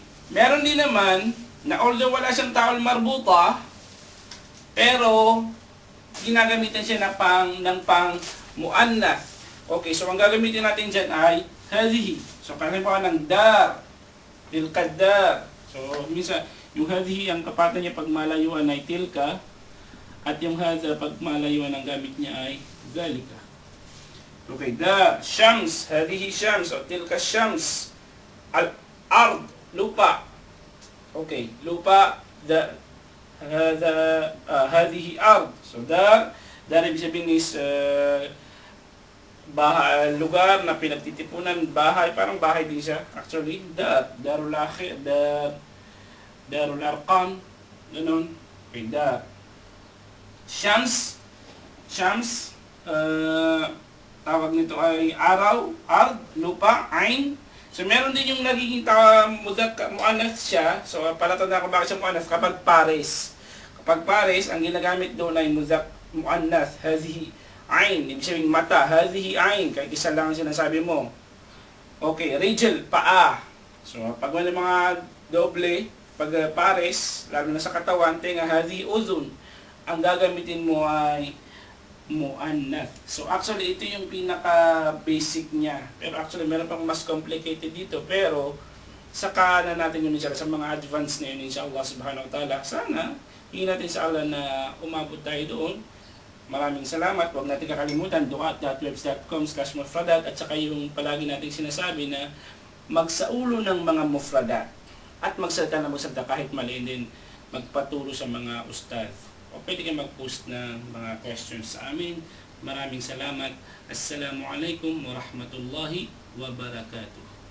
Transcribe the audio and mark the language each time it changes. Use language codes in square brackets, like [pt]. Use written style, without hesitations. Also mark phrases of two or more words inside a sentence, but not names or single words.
[tl] Meron din naman na although wala siyang ta'ul marbuta, pero ginagamitan siya ng pang muannath. Okay, so ang gagamitin natin dyan ay hadhihi. So kalimbawa ng dar, tilkadar. So minsan, yung hadhihi ang kapatan niya pag malayuan ay tilka, at yung hadha pag malayuan ang gamit niya ay zalika. Okay, dar, shams, [ar] هذه شمس, [tl] o [ar] تلك شمس. [tl] Al-ard, lupa. Okay, lupa, [ar] هذه أرض. [tl] So dar ibig sabihin is lugar na pinagtitipunan, bahay, parang bahay din siya. Actually, darul arqam, ganun. Okay, dar. Shams, tawag nito ay araw, ard, lupa, ain. So meron din yung nagiging muannath siya. So palatandaan ko bakit siya muannath kapag pares. Kapag pares, ang ginagamit doon ay muannath, [ar] هذه عين, [tl] ibig sabihin mata, [ar] هذه عين, [tl] kahit isa lang ang sinasabi mo. Okay, rijl, paa. So pag may mga doble, pag pares, lalo na sa katawan, tenga, [ar] هذه أذن, [tl] ang gagamitin mo ay muannath. So actually ito yung pinaka basic niya. Pero actually meron pang mas complicated dito, pero saka na natin yun inshallah sa mga advanced na yun inshallah [ar] سبحانه وتعالى. [tl] Sana hingin natin sa Allah na umabot tayo doon. Maraming salamat. Huwag natin kakalimutan duat.webs.com/mufradat at saka yung palagi nating sinasabi na magsaulo ng mga mufradat at magsalita kahit mali, din magpaturo sa mga ustad. O pwede kayo mag-post ng mga questions sa amin. Maraming salamat. [ar] السلام عليكم ورحمة الله وبركاته.